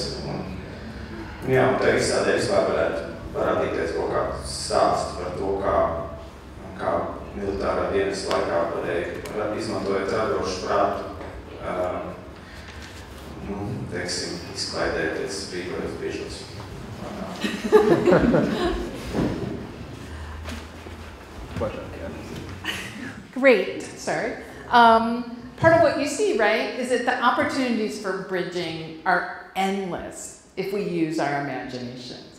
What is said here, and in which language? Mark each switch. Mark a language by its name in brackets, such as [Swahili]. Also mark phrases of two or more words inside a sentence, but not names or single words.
[Latvian] Jā, un tā izstādē vispār varētu parādīties kaut kāds stāsts par to, kā militārā dienas laikā varēja izmantojot radošu prātu, teiksim, izklaidēties brīvajos brīžos. [English] Great, sorry. Part of what you see, right, is that the opportunities for bridging are endless if we use our imaginations.